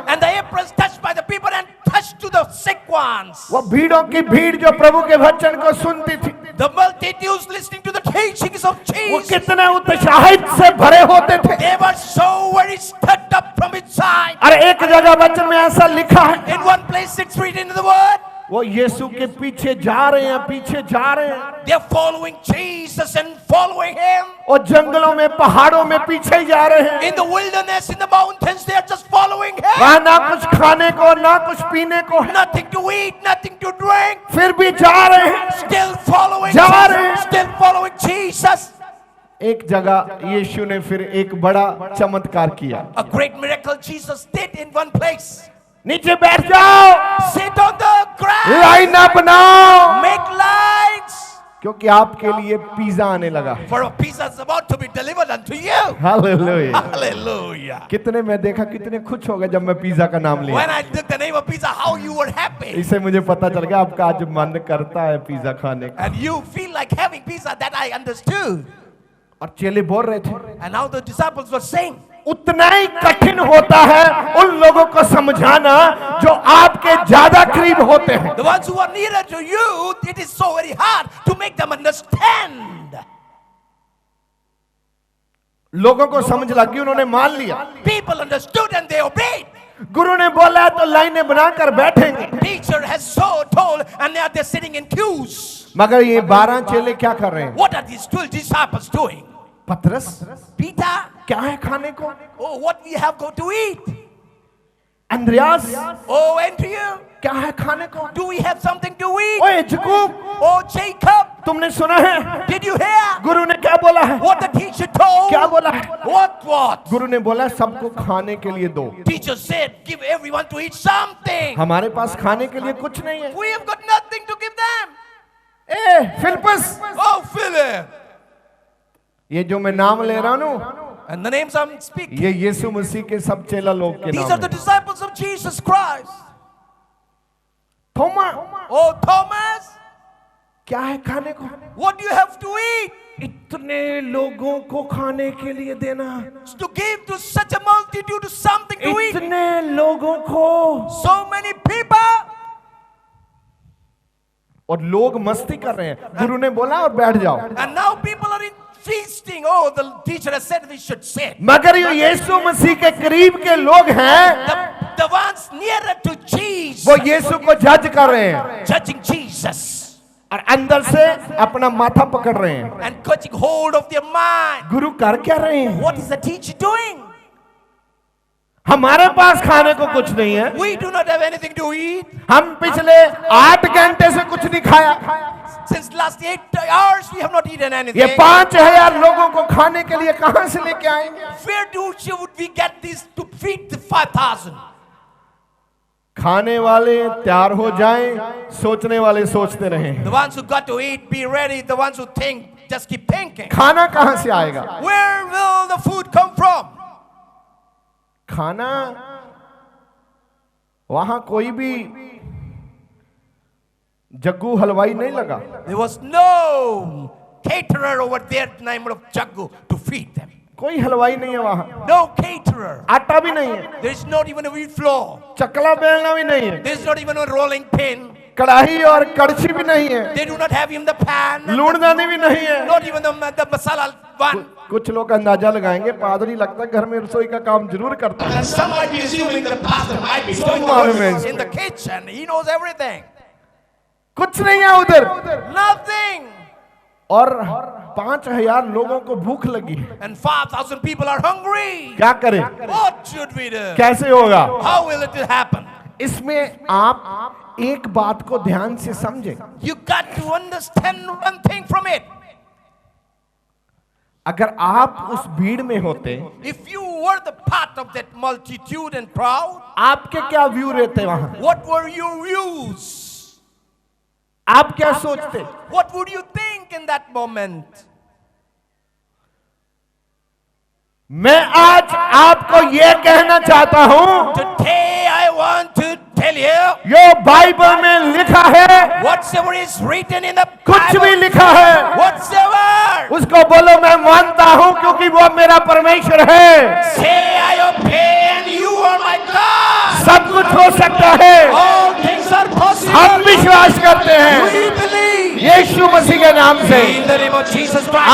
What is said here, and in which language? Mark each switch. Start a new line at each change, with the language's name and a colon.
English: And the aprons touched by the people and touched to the sick ones.
Hindi: वो भीड़ों की भीड़ जो प्रभु के वचन को सुनती थी,
English: The multitudes listening to the teachings of
Hindi: वो
English: Jesus.
Hindi: कितने उत्साहित से भरे होते थे।
English: They were so very stirred up from inside.
Hindi: और एक जगह वचन में ऐसा लिखा है,
English: In one place it's written in the word,
Hindi: वो यीशु के पीछे जा रहे हैं, पीछे जा रहे हैं।
English: they're following Jesus and following him.
Hindi: और जंगलों में, पहाड़ों में पीछे ही जा रहे हैं।
English: In the wilderness, in the mountains, they're just following him.
Hindi: वहां ना कुछ खाने को, ना कुछ पीने को है,
English: Nothing to eat, nothing to drink.
Hindi: फिर भी जा रहे हैं।
English: Still following
Hindi: जा
English: Jesus.
Hindi: रहे हैं।
English: Still following Jesus.
Hindi: एक जगह यीशु ने फिर एक बड़ा चमत्कार किया।
English: A great miracle Jesus did in one place.
Hindi: नीचे बैठ जाओ,
English: Sit on the ground.
Hindi: Line ना बनाओ,
English: Make lines.
Hindi: क्योंकि आपके लिए पिज्जा आने लगा।
English: For a pizza is about to be delivered unto you.
Hindi: Hallelujah.
English: Hallelujah.
Hindi: कितने मैं देखा, कितने खुश हो गए जब मैं पिज्जा का नाम लिया।
English: When I took the name of pizza, how you were happy.
Hindi: इसे मुझे पता चल गया आपका आज मन करता है पिज्जा खाने का।
English: And you feel like having pizza, that I understood.
Hindi: और चेले बोल रहे थे,
English: And now the disciples were saying,
Hindi: उतना ही कठिन होता है उन लोगों को समझाना जो आपके ज्यादा करीब होते हैं।
English: the ones who are nearer to you, it is so very hard to make them understand.
Hindi: लोगों को समझ लगी, उन्होंने मान लिया।
English: People understood and they obeyed.
Hindi: गुरु ने बोला तो लाइनें बनाकर बैठेंगे।
English: Teacher has so told, and now they're sitting in queues.
Hindi: मगर ये 12 चेले क्या कर रहे हैं?
English: What are these 12 disciples doing?
Hindi: पतरस,
English: Peter,
Hindi: क्या है खाने को?
English: oh, what we have got to eat?
Hindi: अंद्रयास,
English: Oh, Andrew,
Hindi: क्या है खाने को?
English: do we have something to eat?
Hindi: ओए याकूब,
English: Oh, Jacob,
Hindi: तुमने सुना है
English: did you hear
Hindi: गुरु ने क्या बोला है?
English: what the teacher told?
Hindi: क्या बोला है?
English: What?
Hindi: गुरु ने बोला सबको खाने के लिए दो।
English: Teacher said, give everyone to eat something.
Hindi: हमारे पास खाने के लिए कुछ नहीं है।
English: We have got nothing to give them.
Hindi: A Philip's,
English: Oh, Philip.
Hindi: ये जो मैं नाम ले रहा हूँ,
English: And the names I'm speaking,
Hindi: ये यीशु मसीह के सब चेला लोग के
English: these
Hindi: नाम
English: are the
Hindi: हैं।
English: disciples of Jesus Christ.
Hindi: Thoma,
English: Oh, Thomas,
Hindi: क्या है खाने को?
English: what do you have to eat?
Hindi: इतने लोगों को खाने के लिए देना,
English: To give to such a multitude something to eat.
Hindi: इतने लोगों को।
English: So many people.
Hindi: और लोग मस्ती कर रहे हैं। गुरु ने बोला और बैठ जाओ।
English: And now people are in feasting. Oh, the teacher has said we should sit.
Hindi: मगर ये यीशु मसीह के करीब के लोग हैं,
English: The ones nearer to Jesus,
Hindi: वो यीशु को जज कर रहे हैं
English: judging Jesus
Hindi: और अंदर से अपना माथा पकड़ रहे हैं।
English: and catching hold of their mind.
Hindi: गुरु कर क्या रहे हैं?
English: What is the teacher doing?
Hindi: हमारे पास खाने को कुछ नहीं है।
English: We do not have anything to eat.
Hindi: हम पिछले 8 घंटे से कुछ नहीं खाया।
English: Since last 8 hours, we have not eaten
Hindi: ये
English: anything.
Hindi: 5000 लोगों को खाने के लिए कहां से लेके आएंगे?
English: Where would we get this to feed the 5,000?
Hindi: खाने वाले तैयार हो जाएं, सोचने वाले सोचते रहें।
English: The ones who got to eat, be ready. The ones who think, just keep thinking.
Hindi: खाना कहां से आएगा?
English: Where will the food come from?
Hindi: खाना वहां कोई भी जग्गू हलवाई नहीं लगा।
English: There was no caterer over there named of Jaggu to feed them.
Hindi: कोई हलवाई नहीं है वहां।
English: No caterer.
Hindi: आटा भी नहीं है,
English: There is not even a wheat flour.
Hindi: चकला बेलना भी नहीं है,
English: There is not even a rolling pin.
Hindi: कढ़ाई और कड़छी भी नहीं है,
English: They do not have even the pan.
Hindi: लूणदानी भी नहीं है।
English: Not even the masala one.
Hindi: कुछ लोग अंदाजा लगाएंगे, पादरी लगता है घर में रसोई का काम जरूर करता है।
English: And some might be assuming the pastor might be doing Some in the kitchen. He knows everything.
Hindi: कुछ नहीं है उधर।
English: Nothing.
Hindi: और 5000 लोगों को भूख लगी है।
English: And 5,000 people are hungry.
Hindi: क्या करें?
English: What should we do?
Hindi: कैसे होगा?
English: How will it happen?
Hindi: इसमें आप एक बात को ध्यान से समझें।
English: You got to understand one thing from it.
Hindi: अगर आप उस भीड़ में होते,
English: If you were the part of that multitude and crowd,
Hindi: आपके क्या व्यू रहते वहां?
English: what were your views?
Hindi: आप क्या सोचते?
English: What would you think in that moment?
Hindi: मैं आज आपको यह कहना चाहता हूं,
English: Today I want to tell you,
Hindi: जो बाइबल में लिखा है,
English: whatsoever is written in the
Hindi: कुछ भी
English: Bible,
Hindi: लिखा है,
English: whatsoever,
Hindi: उसको बोलो मैं मानता हूं क्योंकि वो मेरा परमेश्वर है।
English: say I obey and you are my God.
Hindi: सब कुछ हो सकता है,
English: All things are possible.
Hindi: हम विश्वास करते हैं
English: We believe
Hindi: यीशु मसीह के नाम से।
English: in the name of Jesus Christ.